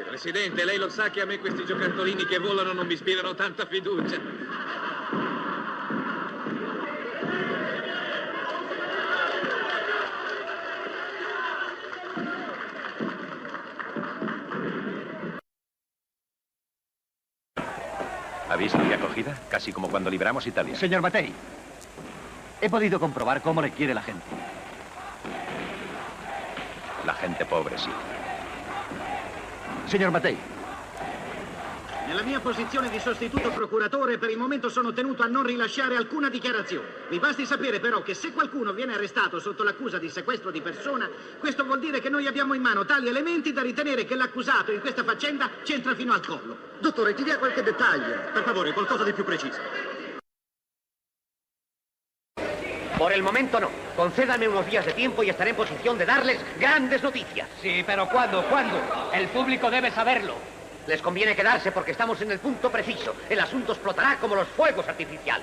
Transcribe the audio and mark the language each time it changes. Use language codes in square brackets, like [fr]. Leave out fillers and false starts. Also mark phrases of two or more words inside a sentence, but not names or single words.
[it] Presidente, lei lo sa che a me questi giocattolini che volano non mi ispirano tanta fiducia. [es] ¿Ha visto qué acogida? Casi como cuando libramos Italia. Señor Mattei, he podido comprobar cómo le quiere la gente. La gente pobre, [it] sì. Signor Mattei. Nella mia posizione di sostituto procuratore per il momento sono tenuto a non rilasciare alcuna dichiarazione. Vi basti sapere però che se qualcuno viene arrestato sotto l'accusa di sequestro di persona, questo vuol dire che noi abbiamo in mano tali elementi da ritenere che l'accusato in questa faccenda c'entra fino al collo. Dottore, ti dia qualche dettaglio. Per favore, qualcosa di più preciso. [es] Por el momento no. Concédame unos días de tiempo y estaré en posición de darles grandes noticias. Sí, pero ¿cuándo? ¿Cuándo? El público debe saberlo. Les conviene quedarse porque estamos en el punto preciso. El asunto explotará como los fuegos artificiales.